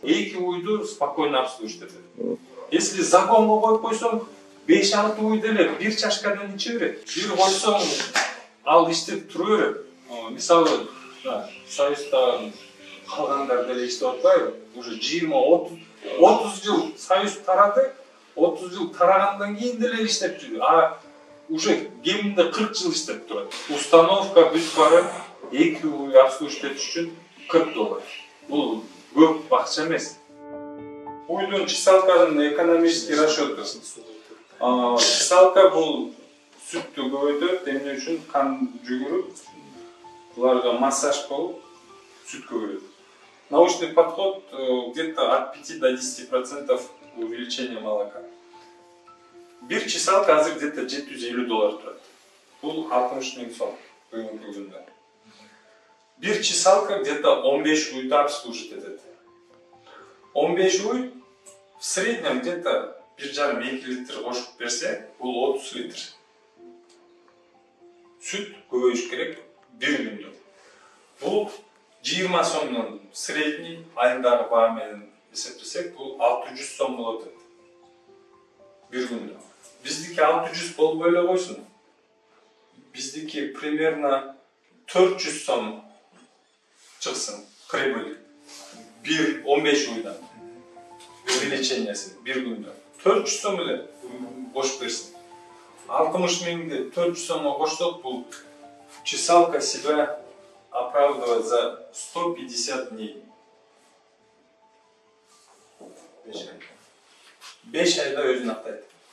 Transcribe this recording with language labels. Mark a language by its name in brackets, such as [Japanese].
[Kyrgyz] 2 уйду [Russian] спокойно обслужить [Kyrgyz] этет. Если загонго коюп койсоң, 5-6 уй деле 1 чашкадан иче берет. Бир койсоң, ал иштеп тура берет. Мисалы, Союзда калгандар деле иштеп атпайбы? Уже 20-30 жыл Союз тарады, 30 жыл тарагандан кийин деле иштеп жүрдү. Уже кеминде 40 жыл иштеп турат. Установка бүт бары 2 уй обслужить этиш үчүн $40. Бул көп акча эмес. Уйдун чесалканын экономический расчеты. Чесалка бул сүттү көбөйтөт, эмне үчүн кан жүгүрүп, буларга массаж болуп сүт көбөйөт. [Russian] Научный подход где-то от 5 до 10% увеличения молока. [Kyrgyz] Бир чесалка азыр где-то $750 турат. Бул 60 000 сом бүгүнкү күндө. Бир чесалка где-то 15 уйду обслужить этет. 15 уй [Russian] в среднем где-то [Kyrgyz] 1,5-2 литр кошуп берсе, бул 30 литр. Сүт көбөйүш керек бир күндө. Бул 20 сомдон средний айындагы баа менен эсептесек, бул 600 сом болот бир күндө. Биздики 600 болбой эле койсун. Биздики примерно 400 сом чыксын прибыль. 15 уйдан увеличениясы бир күндө. 400 сом эле кош берсин. 60 000 400 сомго кошсок, бул чесалка [Russian] себя оправдывает за 150 дней. [Kyrgyz] 5 айда өзүн актайт.